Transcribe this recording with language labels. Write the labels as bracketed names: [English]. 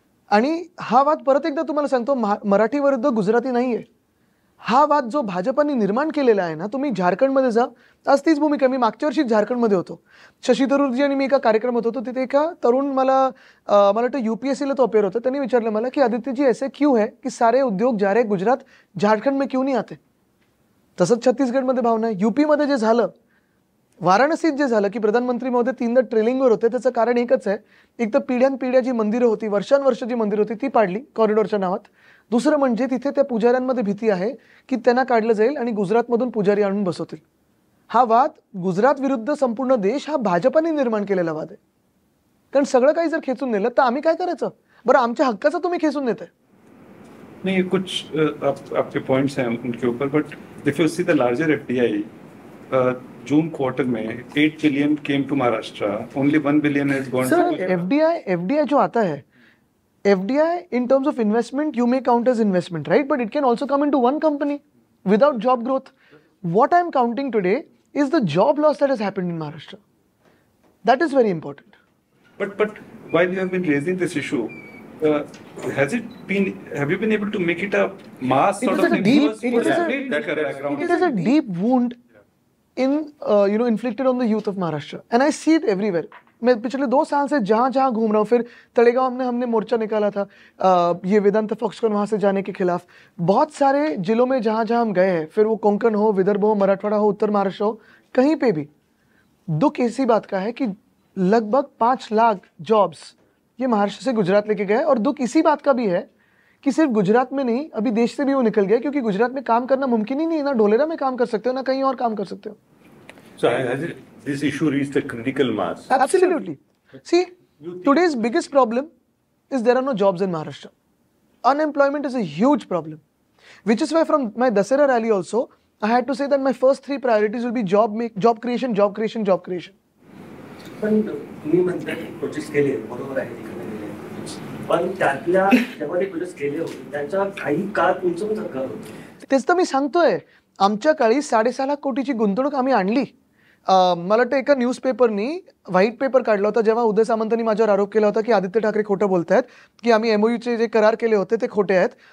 [Marathi] आणि हा वाद परत एकदा तुम्हाला सांगतो, मराठी विरुद्ध गुजराती नाहीये. हा वाद जो भाजपाने निर्माण केलेला आहे ना, तुम्ही झारखंडमध्ये जा, आज तीच भूमिका. मी मागच्या वर्षी झारखंडमध्ये होतो, शशी थरूरजी आणि मी एका कार्यक्रमात होतो. तिथे एका तरुण मला वाटतं UPSCला तो अपेअर होता. त्यांनी विचारलं मला की [Hindi] आदित्य जी ऐसे क्यों है की सारे उद्योग जा रहे गुजरात, झारखंड में क्यों नहीं आते? [Marathi] तसंच छत्तीसगडमध्ये भावना आहे. UPमध्ये जे झालं, वाराणसीत जे झालं की प्रधानमंत्री महोदय 3दा ट्रेलिंगवर होते, त्याचं कारण एकच आहे. एक तर पिढ्यानपिढ्या जी मंदिरं होती, वर्षानुवर्ष जी मंदिरं होती ती पाडली कॉरिडॉरच्या नावात. दुसरं म्हणजे तिथे त्या पुजाऱ्यांमध्ये भीती आहे की त्यांना काढलं जाईल आणि गुजरातमधून पुजारी आणून बसवतील. हा वाद गुजरात विरुद्ध संपूर्ण देश हा भाजपाने निर्माण केलेला वाद आहे. कारण सगळं काही जर खेचून नेलं तर आम्ही काय करायचं? बरं, आमच्या हक्काचं तुम्ही खेचून नेताय. [Hindi] नहीं, कुछ आपके पॉइंट्स हैं उनके ऊपर, [English] but if you see the larger FDI, [Hindi] June quarter में [English] 8 billion came to Maharashtra, only 1 billion has gone to [Hindi] FDI जो आता है, [English] FDI in terms of investment you may count as investment, right? But it can also come into one company without job growth. What I'm counting today is the job loss that has happened in Maharashtra. That is very important. But while you have been raising this issue, have you been able to make it a mass sort of thing? It is a deep wound inflicted on the youth of Maharashtra, and I see it everywhere. [Hindi] मैं पिछले 2 साल से जहाँ जहाँ घूम रहा हूँ, फिर तलेगांव में हमने मोर्चा निकाला था ये वेदांत फॉक्सकॉन वहाँ से जाने के खिलाफ. बहुत सारे जिलों में जहाँ जहाँ हम गए हैं, फिर वो कोंकण हो, विदर्भ हो, मराठवाड़ा हो, उत्तर महाराष्ट्र हो, कहीं पे भी दुख इसी बात का है कि लगभग 5 लाख जॉब्स ये महाराष्ट्र से गुजरात लेके गए. और दुख इसी बात का भी है कि सिर्फ गुजरात में नहीं, अभी देश से भी वो निकल गया, क्योंकि गुजरात में काम करना मुमकिन ही नहीं है. ना ढोलेरा में काम कर सकते हो, ना कहीं और काम कर सकते हो. [English] So has this issue reached a critical mass? Absolutely. See, today's biggest problem is there are no jobs in Maharashtra. Unemployment is a huge problem, which is why from my Dasera rally also, I had to say that my first 3 priorities will be job creation, job creation, job creation. [Marathi] पण तुम्ही म्हणता की project केले बरोबर आहे तिकडे केले पण त्यातल्या जेव्हा ते प्रोजेक्ट केले होते त्यांच्या काही काळ तुमचं पण सरकार होतं तेच तर मी सांगतोय आमच्या काळी 6.5 लाख कोटीची गुंतवणूक आम्ही आणली. मला वाटतं एका न्यूजपेपरनी व्हाईट पेपर काढला होता जेव्हा उदय सामंतांनी माझ्यावर आरोप केला होता की आदित्य ठाकरे खोटं बोलतायत की आम्ही MOUचे जे करार केले होते ते खोटे आहेत.